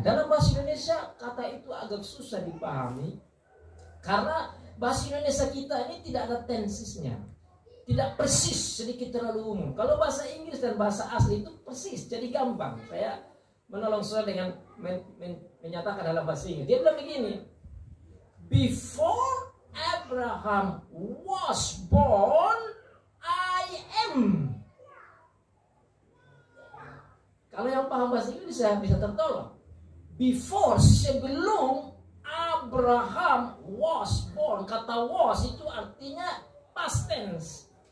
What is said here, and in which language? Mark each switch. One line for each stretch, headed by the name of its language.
Indonesian: Dalam bahasa Indonesia kata itu agak susah dipahami, karena bahasa Indonesia kita ini tidak ada tensisnya, tidak persis, sedikit terlalu umum. Kalau bahasa Inggris dan bahasa asli itu persis, jadi gampang. Saya menolong saudara dengan menyatakan dalam bahasa Inggris. Dia bilang begini,
English: before Abraham was born, I am.
Indonesian: Kalau yang paham bahasa Inggris bisa tertolong.
English: Before,
Indonesian: sebelum
English: Abraham was born.
Indonesian: Kata was itu artinya past tense.